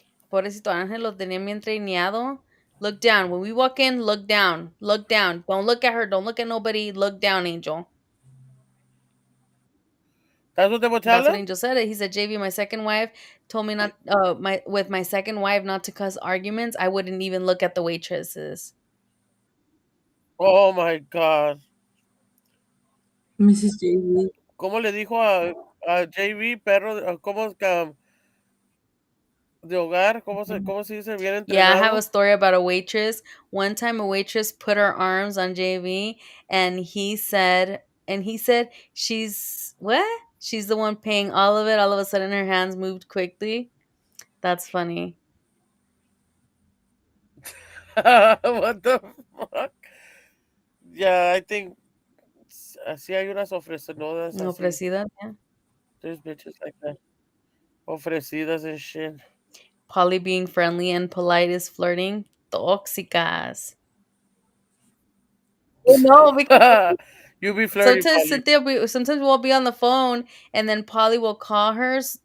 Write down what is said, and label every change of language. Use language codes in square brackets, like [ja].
[es] Pobrecito Ángel lo tenía bien traineado. [en] Look down. When we walk in, look down. Look down. Don't look at her. Don't look at nobody. Look down, Angel. That's what they would tell That's what him? Angel said. He said, JV, my second wife told me not my second wife not to cause arguments. I wouldn't even look at the waitresses. Oh my God. Mrs. JV. [es] ¿Cómo le dijo a JV, perro? ¿Cómo de hogar? ¿Cómo se dice? Bien [en] Yeah, I have a [es] entrenado. [en] story about a waitress. One time a waitress put her arms on JV and he said she's what? She's the one paying all of it. All of a sudden her hands moved quickly. That's funny. What the fuck? Yeah, I think [es] así hay unas ofrecedoras así. Ofrecida, yeah. [en] There's bitches like that. [es] Ofrecidas [en] and shit. Polly being friendly and polite is flirting. [es] Tóxicas. [en] Oh, no, because You be flirty, Polly. Sometimes we'll be on the phone, and then Polly will call her.